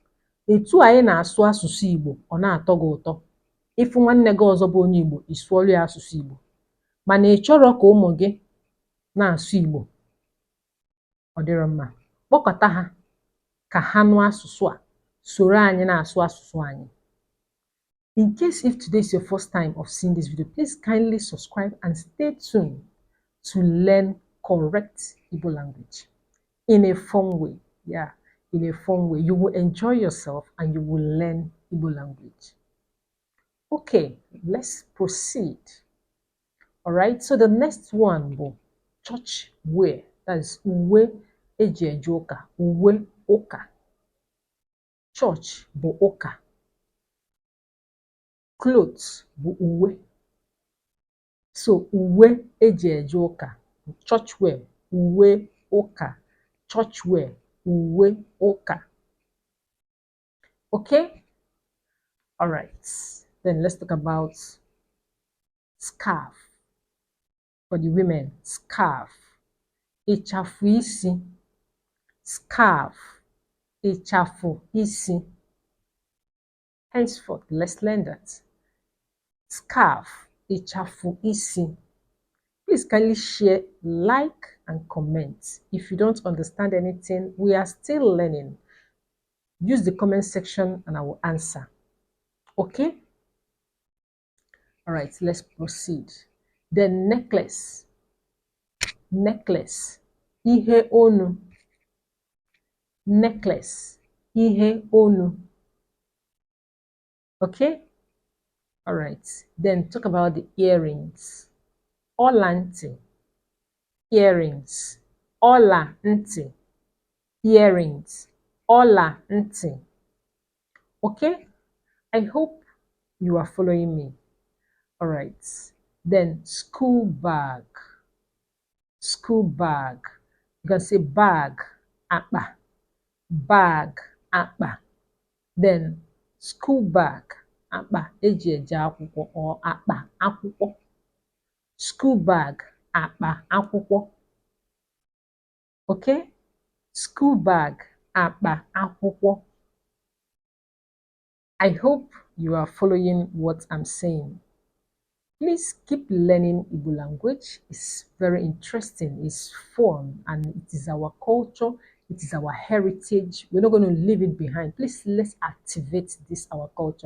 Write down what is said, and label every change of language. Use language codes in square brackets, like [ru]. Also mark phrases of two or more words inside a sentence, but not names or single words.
[ig] Etu anyị na-asụ asụsụ Igbo ọ na-atọ gị ụtọ. Ịfụ nwanne gị ọzọ bụ onye Igbo, ị sụọrọ ya asụsụ Igbo. Mana ị chọrọ ka ụmụ gị na-asụ Igbo, ọ dịrọ mma. Kpọkọta ha ka ha nụ asụsụ a, soro anyị na-asụ asụsụ anyị. [en] In case if today is your first time of seeing this video, please kindly subscribe and stay tuned to learn correct Igbo language in a fun way. Yeah, in a fun way. You will enjoy yourself and you will learn Igbo language. Okay, let's proceed. All right, so the next one will church wear. That is [ig] uwe eji eje ụka, uwe ụka. Church bụ ụka. Clothes bụ uwe. So uwe eji eje ụka, [en] church wear, [ig] uwe ụka. [en] Church wear, [ig] uwe ụka. [en] Okay? All right. Then let's talk about scarf. For the women, scarf. [ig] Ịchafụ isi. Scarf. Ịchafụ isi. [en] Henceforth, let's learn that. Scarf. [ig] Ịchafụ isi. [en] Please kindly share, like, and comment. If you don't understand anything, we are still learning. Use the comment section and I will answer. Okay? All right, let's proceed. Then necklace. Necklace. [ig] Ihe onu. Necklace. Ihe onu. [en] Okay? All right. Then talk about the earrings. [ig] Ọla ntị. Earrings. Ọla ntị. Earrings. Ọla ntị. [en] Okay? I hope you are following me. All right. Then school bag. School bag. You can say bag, [ig] akpa. Bag, akpa. [en] Then school bag, [ig] akpa eji eje akwụkwọ or akpa akwụkwọ. [en] School bag, [ig] akpa akwụkwọ. [en] Okay? School bag, [ig] akpa akwụkwọ. [en] I hope you are following what I'm saying. Please keep learning Igbo language. It's very interesting, it's fun, and it is our culture, it is our heritage. We're not going to leave it behind. Please, let's activate this, our culture.